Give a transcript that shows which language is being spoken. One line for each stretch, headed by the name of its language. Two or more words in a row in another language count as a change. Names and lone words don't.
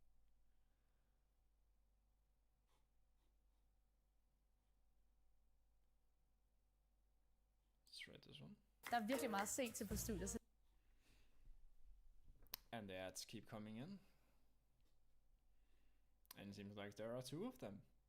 English: Let's read this one.
Danish: Der er virkelig meget at se til på studiet.
English: And the ads keep coming in. And it seems like there are two of them.